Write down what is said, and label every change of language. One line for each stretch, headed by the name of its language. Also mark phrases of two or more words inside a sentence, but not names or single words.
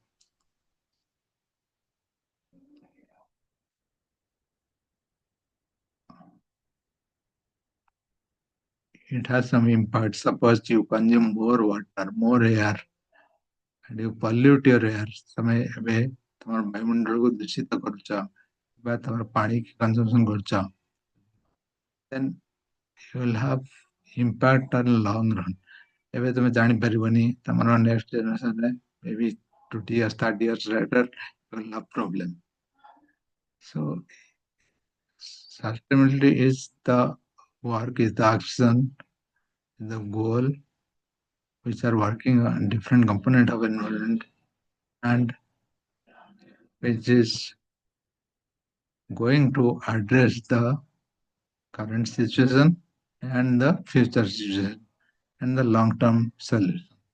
English: It has some impact. Suppose you consume more water, more air, and you pollute your air.
Odia: ତମେ ଏବେ ତମର ବାୟୁମଣ୍ଡଳକୁ ଦୂଷିତ କରୁଛ ବା ତମର ପାଣି କନଜମ୍ପସନ କରୁଛ,
English: then you will have impact on long run.
Odia: ଏବେ ତମେ ଜାଣିପାରିବନି, ତମର
English: next generation
Odia: ରେ
English: maybe 20 years, 30 years later you will have problem. So sustainability is the work, is the action, the goal which are working on different component of environment and which is going to address the current situation and the future situation and the long-term solution.